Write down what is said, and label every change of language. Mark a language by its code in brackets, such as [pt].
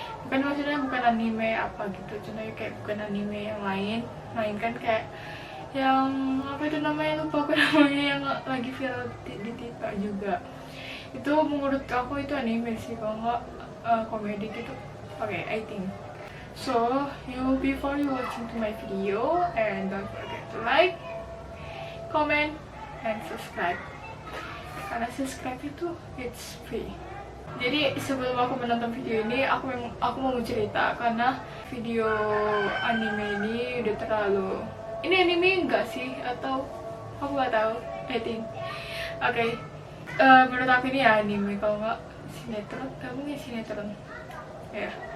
[id] Bukan anime apa gitu, contohnya kayak bukan anime yang lain, melainkan kayak yang apa itu namanya, lupa aku namanya, yang lagi viral di TikTok juga. Itu menurut aku itu anime sih, kalau nggak komedi gitu. [en] Okay, I think. So, before you watching to my video, and don't forget to like, comment, and subscribe. [id] Karena subscribe itu [en] it's free. [id] Jadi sebelum aku menonton video ini, aku mau cerita karena video anime ini udah terlalu. Ini anime enggak sih, atau aku nggak tahu. [en] I think. [id] Oke. Menurut aku ini anime, kalau nggak sinetron, kamu sinetron. Ya.